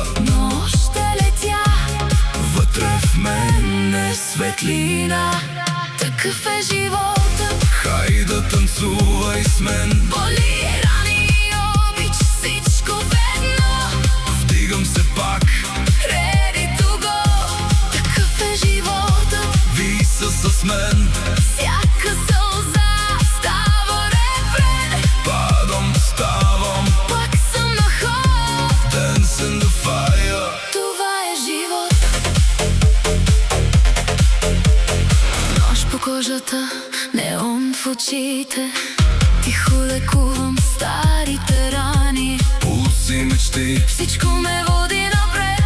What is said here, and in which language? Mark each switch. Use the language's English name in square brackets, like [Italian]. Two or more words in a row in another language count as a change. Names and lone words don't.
[Bulgarian] Но ще летя, вътре в мен е светлина. такъв е живота. Хайде танцувай с мен. Боли, рани и обич, всичко ведно. Вдигам се пак, [English] Ready to go. [Bulgarian] Такъв е живота. виса с мен. Всяка сълза става рефрен. Падам, ставам, Пак съм на ход. [English] dance in the fire. [Bulgarian] Това е живот. Нож по кожата, неон в очите. Тихо лекувам старите рани. Пулс и мечти, Всичко ме води напред.